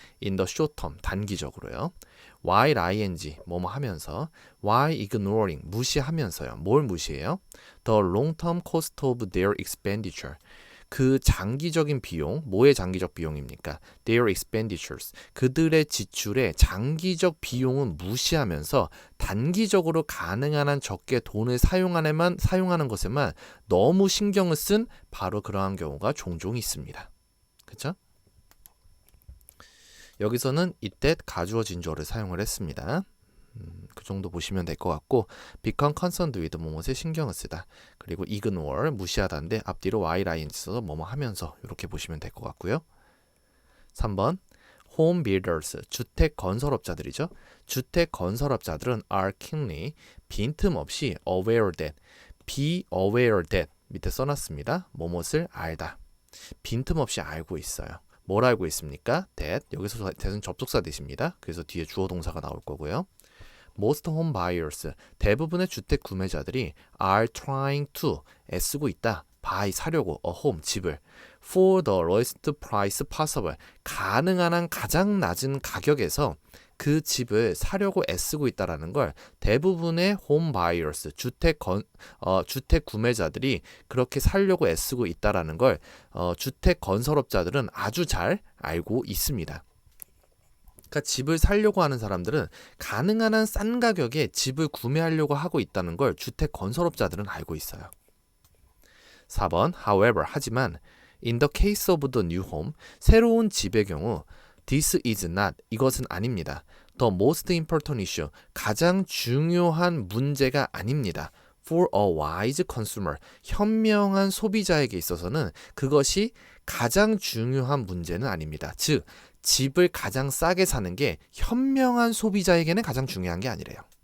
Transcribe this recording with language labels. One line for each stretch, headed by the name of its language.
English: In the short term,
Korean: 단기적으로요.
English: while ing,
Korean: 뭐뭐 하면서,
English: while ignoring,
Korean: 무시하면서요. 뭘 무시해요?
English: The long term cost of their expenditure.
Korean: 그 장기적인 비용, 뭐의 장기적 비용입니까?
English: Their expenditures.
Korean: 그들의 지출의 장기적 비용은 무시하면서 단기적으로 가능한 한 적게 돈을 사용하는 것에만 너무 신경을 쓴 바로 그러한 경우가 종종 있습니다. 그렇죠? 여기서는 이때 가주어 진주어를 사용을 했습니다. 그 정도 보시면 될 것 같고,
English: become concerned with
Korean: 뭐뭐에 신경을 쓰다, 그리고 ignore 무시하다인데 앞뒤로 while ing 써서 뭐뭐 하면서 이렇게 보시면 될 것 같고요. 3번 home builders, 주택 건설업자들이죠. 주택 건설업자들은 are keenly, 빈틈없이 aware that, be aware that 밑에 써놨습니다. 뭐뭇을 알다, 빈틈없이 알고 있어요. 뭘 알고 있습니까? that, 여기서 that은 접속사 대십니다. 그래서 뒤에 주어 동사가 나올 거고요.
English: Most home buyers,
Korean: 대부분의 주택 구매자들이
English: are trying to,
Korean: 애쓰고 있다, buy, 사려고, a home, 집을,
English: for the lowest price possible,
Korean: 가능한 한 가장 낮은 가격에서 그 집을 사려고 애쓰고 있다라는 걸 대부분의 home buyers, 주택 구매자들이 그렇게 살려고 애쓰고 있다라는 걸 주택 건설업자들은 아주 잘 알고 있습니다. 그러니까 집을 살려고 하는 사람들은 가능한 한 싼 가격에 집을 구매하려고 하고 있다는 걸 주택 건설업자들은 알고 있어요.
English: 4번 however, 하지만 in the case of the new home,
Korean: 새로운 집의 경우
English: this is not,
Korean: 이것은 아닙니다.
English: the most important issue,
Korean: 가장 중요한 문제가 아닙니다.
English: for a wise consumer,
Korean: 현명한 소비자에게 있어서는 그것이 가장 중요한 문제는 아닙니다. 즉, 집을 가장 싸게 사는 게 현명한 소비자에게는 가장 중요한 게 아니래요.